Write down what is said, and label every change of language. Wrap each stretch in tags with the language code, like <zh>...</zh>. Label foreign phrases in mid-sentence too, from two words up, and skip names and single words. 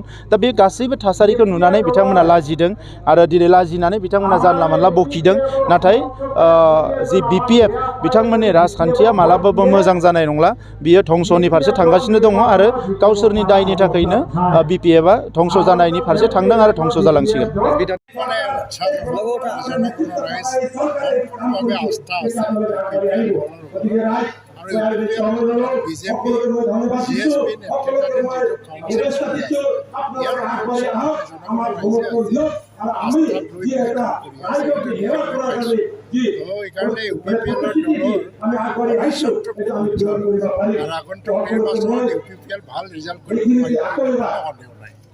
<brx>दा बे गासैबो थासारिखौ नुनानै बिथांमोना लाजिदों आरो दिनै लाजिनानै बिथांमोना जानला मानला बखिदों। नाथाय जि बि.पि.एफ बिथांमोननि राजखान्थिया मालाबाबो मोजां जानाय नंला। बियो धंसनि फारसे थांगासिनो दङ आरो गावसोरनि दायनि थाखायनो बि.पि.एफआ धंस जानायनि फारसे थांदों आरो धंस जालांसिगोन।</brx> <as>বিজেপি জিএসপি নেতৃত্বাধীন যিটো কাউন্সিল চলি আছে, ইয়াৰ এইকাৰণে ইউ.প দলৰ ভৱিষ্যতটো খুব উজ্জ্বল আৰু আগন্তুক নিৰ্বাচনত ইউ.প ভাল ৰিজাল্ট কৰিব পাৰিব, সন্দেহ নাই।</as>